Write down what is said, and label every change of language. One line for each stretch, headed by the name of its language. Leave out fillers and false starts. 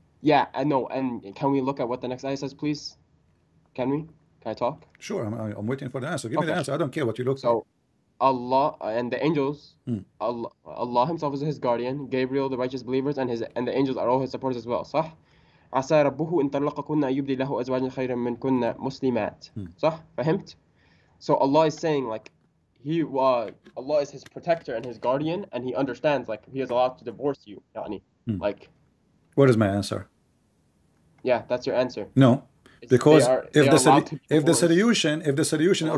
English: Yeah, I know. And can we look at what the next ayah says, please? Can we? Can I talk? Sure, I'm waiting for the answer. Give me the Okay. answer. I don't care what you look for. So Allah and the angels, Allah Himself is his guardian. Gabriel, the righteous believers, and the angels are all his supporters as well.
Arabic: صح؟ عسى ربه إن طلقكن أن يبدي له أزواجا خيرا منكن مسلمات. صح؟ فهمت?
English: So Allah is saying like Allah is his protector and his guardian, and He understands like He is allowed to divorce you.
Arabic: يعني. Like,
English: what is my answer? yeah, that's your answer. No, because if the solution Allah